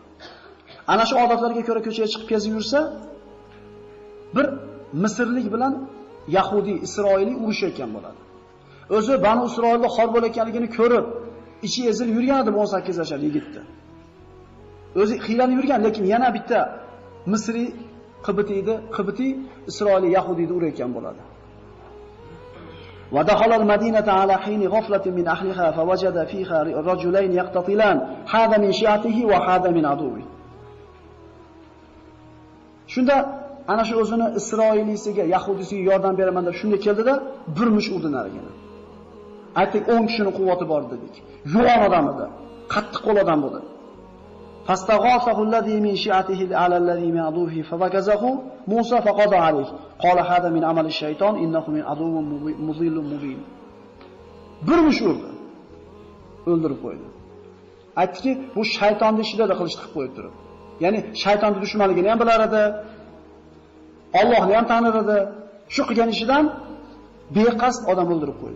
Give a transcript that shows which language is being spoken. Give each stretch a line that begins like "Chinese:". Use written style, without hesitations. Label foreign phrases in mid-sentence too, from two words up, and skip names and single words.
Uzbek: Ana shu odatlarga ko'ra ko'chaga chiqib kezib yursa, bir Misrlik bilan Yahudi, Isroiliy urushayotgan bo'ladi. O'zi Banu Isroilda xor bo'layotganligini ko'rib, ichi ezilib yurgan edi 18 yoshli yigitni. O'zi xiylanib yurgan, lekin yana bitta Misri Qibti Isroiliy Yahudiyni urayotgan bo'ladi.
Arabic: ودخل المدينة على حين غفلة من أهلها فوجد فيها رجلين يقتتلان هذا من شيعته وهذا من عدوه.
Uzbek: Shunda ana shu o'zini Isroiliysiga, Yahudisiga yordam beraman deb shunday keldida, bir mush urdi narigini. Aytdik 10 kishining quvvati bor dedik. Yo'g'on odam edi, qattiq qo'l odam bo'ldi.
Arabic: فاستغاثه الذي من شيعته على الذي من عدوه فوكزه موسى فقضى عليه قال هذا من عمل الشيطان إنه من عدو مضل مبين.
Uzbek: Bir mush urdi. O'ldirib qo'ydi. Aytdiki, bu shaytonning ishida qilishni qilib qo'yib turib. Ya'ni shaytonning dushmanligini ham bilar edi. Allohni ham tanir edi. Shu qilgan ishidan beqasd odam o'ldirib qo'ydi.